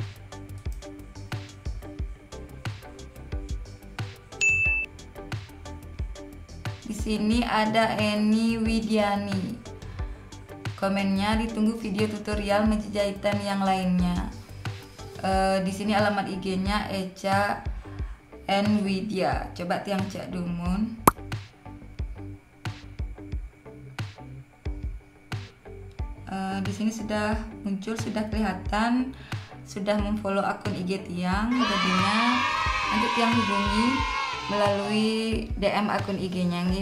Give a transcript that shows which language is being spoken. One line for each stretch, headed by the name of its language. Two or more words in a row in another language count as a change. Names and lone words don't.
Indonesian: Di sini ada Eni Widiani. Komennya ditunggu video tutorial menjahitan yang lainnya. Di sini alamat IG-nya Eca N Widya. Coba Tiang cek dumun. Di sini sudah muncul, sudah kelihatan, sudah memfollow akun IG Tiang. Jadinya nanti Tiang hubungi melalui DM akun IG-nya nggih.